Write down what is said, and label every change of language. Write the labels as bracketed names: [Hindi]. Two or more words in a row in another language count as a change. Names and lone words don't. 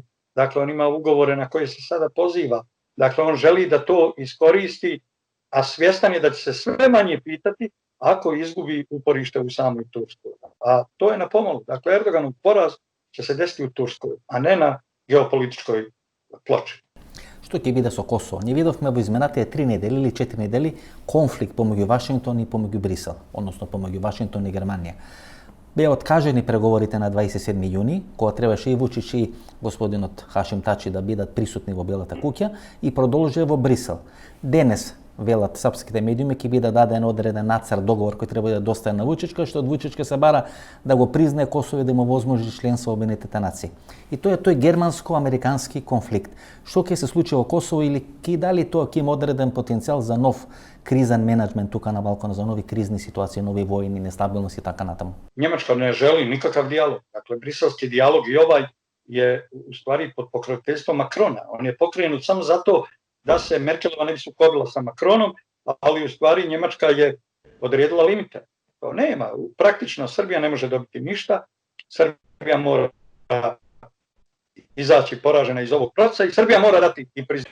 [Bosnian] Dakle, on ima ugovore na koje se sada poziva. Dakle, on želi da to iskoristi, a svjestan je da će se sve manje pitati ako izgubi uporište u samoj Turskoj. A to je na pomolu. Dakle, Erdoganov poraz će se desiti u Turskoj, a ne na geopolitičkoj ploči. [Macedonian] Што ќе биде со Косово? Ние видовме во изминатите 3 недели или 4 недели конфликт помеѓу Вашингтон и помеѓу Брисел, односно помеѓу Вашингтон и Германија. беа откажени преговорите на 27 јуни, кога требаше и Вучич и господинот Хашим Тачи да бидат присутни во Белата куќа и продолжија во Брисел. Денес велат српските медиуми ќе биде даден одреден нацрт договор кој треба да достави на Вучич, кој што од Вучич ќе се бара да го признае Косово и да му возможи членство во Обединетите нации. И тоа е тој германско-американски конфликт. Што ќе се случи во Косово или ќе дали тоа ќе има одреден потенцијал за нов кризен менеджмент тука на Балкана, за нови кризни ситуации, нови војни, нестабилност и така натаму? [Bosnian] Njemačka ne želi nikakav dijalog. Dakle, briselski dijalog i ovaj je u stvari pod pokroviteljstvom Makrona. On je pokrenut samo zato da se Merkelova ne bi sukobila sa Makronom, ali u stvari Njemačka je odredila limite. To nema. Praktično Srbija ne može dobiti ništa. Srbija mora izaći poražena iz ovog procesa i Srbija mora dati i priznanje.